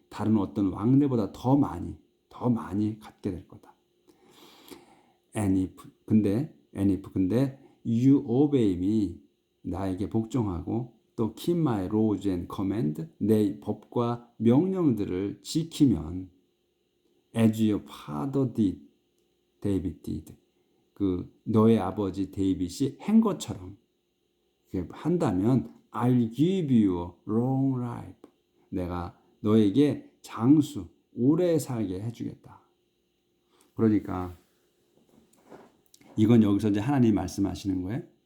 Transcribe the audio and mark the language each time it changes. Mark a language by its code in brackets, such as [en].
[ko] 다른 어떤 왕들보다 더 많이 갖게 될 거다. [en] And if [ko] 근데 [en] you obey me [ko] 나에게 복종하고 또 [en] keep my laws and command [ko] 내 법과 명령들을 지키면 [en] as your father did, David did. [ko] 그 너의 아버지 데이빗이 한 것처럼 한다면 [en] I'll give you a long life. [ko] 내가 너에게 장수 오래 살게 해주겠다. 그러니까 이건 여기서 이제 하나님이 말씀하시는 거예요.